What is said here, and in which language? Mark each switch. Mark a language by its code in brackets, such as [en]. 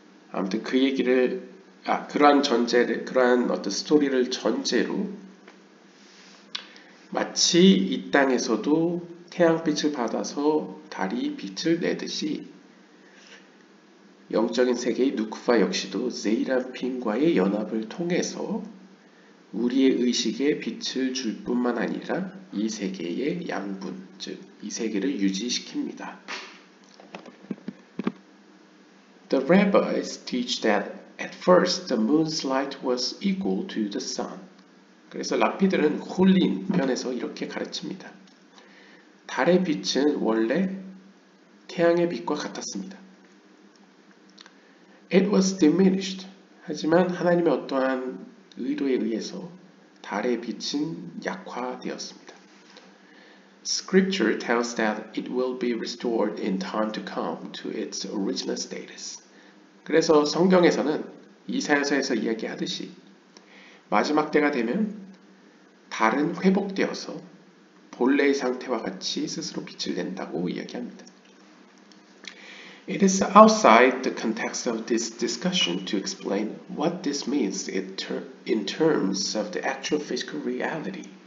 [ko] 아무튼 그 얘기를 그러한 어떤 스토리를 전제로 마치 이 땅에서도 태양빛을 받아서 달이 빛을 내듯이 영적인 세계의 누크파 역시도 세이란핀과의 연합을 통해서 우리의 의식에 빛을 줄 뿐만 아니라 이 세계의 양분, 즉 이 세계를 유지시킵니다. [en] The rabbis teach that at first the moon's light was equal to the sun. [ko] 그래서 랍비들은 홀린 편에서 이렇게 가르칩니다. 달의 빛은 원래 태양의 빛과 같았습니다. [en] It was diminished. [ko] 하지만 하나님의 어떠한 의도에 의해서 달의 빛은 약화되었습니다. [en] Scripture tells that it will be restored in time to come to its original status. [ko] 그래서 성경에서는 이사야서에서 이야기하듯이 마지막 때가 되면 달은 회복되어서 본래의 상태와 같이 스스로 빛을 낸다고 이야기합니다. [en] It is outside the context of this discussion to explain what this means in terms of the actual physical reality.